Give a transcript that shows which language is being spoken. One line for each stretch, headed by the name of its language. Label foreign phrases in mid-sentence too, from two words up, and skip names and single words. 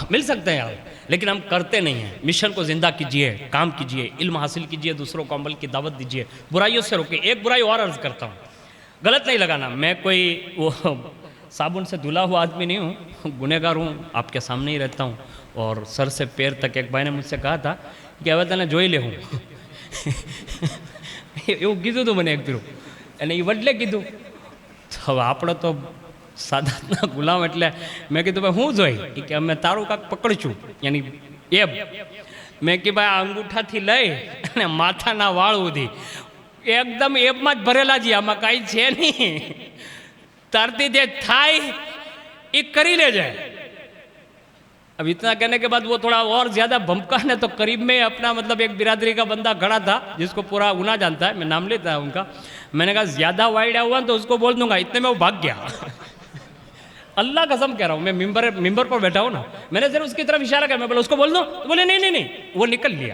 Urdu: مل سکتے ہیں یار، لیکن ہم کرتے نہیں ہیں. مشن کو زندہ کیجئے، کام کیجئے، علم حاصل کیجئے، دوسروں کو عمل کی دعوت دیجئے، برائیوں سے روکیں. ایک برائی اور عرض کرتا ہوں، غلط نہیں لگانا، میں کوئی وہ صابن سے دھلا ہوا آدمی نہیں ہوں، گنہگار ہوں، آپ کے سامنے ہی رہتا ہوں. اور سر سے پیر تک ایک بھائی نے مجھ سے کہا تھا کہ
Gujarati: ઓહ તને જોઈ લે હું એવું કીધું હતું મને એક ફેરું, અને એ વડલે કીધું. હવે આપણે તો સાદાતના ગુલામ, એટલે મેં કીધું ભાઈ હું જોઈ કે અમે તારું કાંક પકડશું, યાની એબ. મેં કે ભાઈ આ અંગૂઠાથી લઈ અને માથાના વાળ સુધી એકદમ એબમાં જ ભરેલા છે, આમાં કાંઈ છે નહીં. તારથી જે થાય એ કરી લેજે.
Urdu: اب اتنا کہنے کے بعد وہ تھوڑا اور زیادہ بھمکا نے تو قریب میں اپنا مطلب ایک برادری کا بندہ کھڑا تھا جس کو پورا گناہ جانتا ہے، میں نام لیتا ہے ان کا. میں نے کہا زیادہ وائڈ ہوا تو اس کو بول دوں گا، اتنے میں وہ بھاگ گیا. اللہ قسم کہہ رہا ہوں، میں ممبر پر بیٹھا ہوں نا، میں نے صرف اس کی طرف اشارہ کیا، میں بولا اس کو بول دوں، تو بولے نہیں نہیں نہیں، وہ نکل لیا.